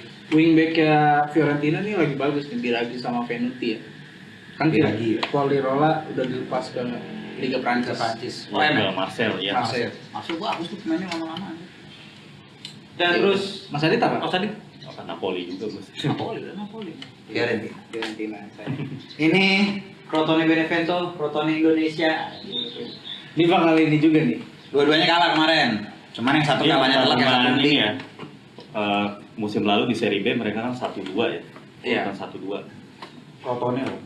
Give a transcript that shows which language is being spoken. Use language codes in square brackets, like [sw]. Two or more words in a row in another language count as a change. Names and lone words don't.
[id] wingbacknya Fiorentina nih lagi bagus nih, Biraghi sama Venuti ya. Kan Biraghi. Qualirola udah dilepas ke Liga Prancis. Marcel, Marcel ya. Masuk bagus tuh pemainnya lama-lama. Dan Dan terus Mas Adit apa? Mas tadi Apa Napoli juga Mas. Napoli. Fiorentina. Fiorentina saya. Ini Crotone Benevento, Crotone Indonesia. Ini bakal ini juga nih. Dua-duanya kalah kemarin. Cuman yang satu Iya, kalah telak, yang satu ini penting. ya. Musim lalu di Serie B mereka kan 1-2 ya. Iya. Bukan 1-2. Crotone loh.